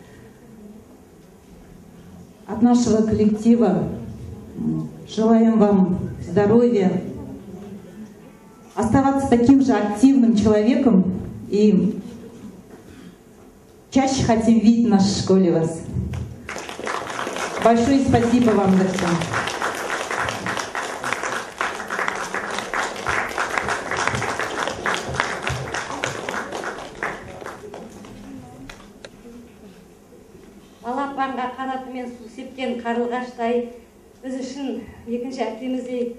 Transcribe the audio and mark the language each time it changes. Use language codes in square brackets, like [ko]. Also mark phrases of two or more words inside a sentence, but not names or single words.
[ru] От нашего коллектива желаем вам здоровья, оставаться таким же активным человеком, и чаще хотим видеть в нашей школе вас. Большое спасибо вам за все. [kk] Балапанға қанатымен су сепкен қарлығаштай, біз үшін екінші әкеміздей